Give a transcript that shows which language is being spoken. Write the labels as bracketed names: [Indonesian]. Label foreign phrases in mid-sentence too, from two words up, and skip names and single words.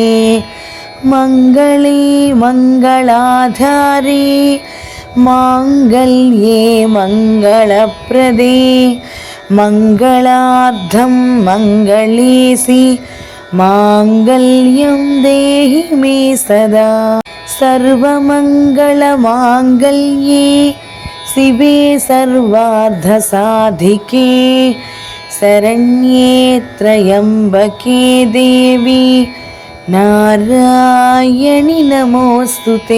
[Sanskrit] మంగళే మంగళాధారే మాంగళ్యే మంగళప్రదే మంగళార్థం మంగళేసి మాంగళ్యం దేహి మే సదా. सर्वमङ्गलमाङ्गल्ये शिवे सर्वार्धसाधिके शरण्ये त्र्यम्बके देवी नारायणि नमोऽस्तुते।